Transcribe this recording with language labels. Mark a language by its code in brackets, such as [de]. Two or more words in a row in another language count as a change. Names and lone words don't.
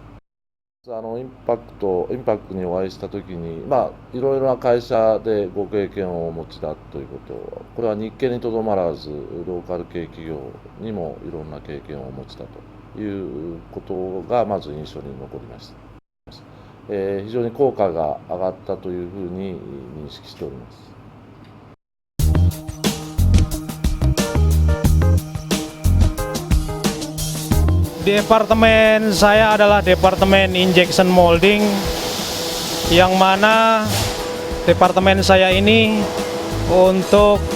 [ja] インパクトにお会いしたときに、いろいろな会社でご経験をお持ちだということ、これは日系にとどまらず、ローカル系企業にもいろんな経験をお持ちだということがまず印象に残りました。非常に効果が上がったというふうに認識しております。 [id] Departemen saya adalah Departemen Injection Molding, yang mana departemen saya ini untuk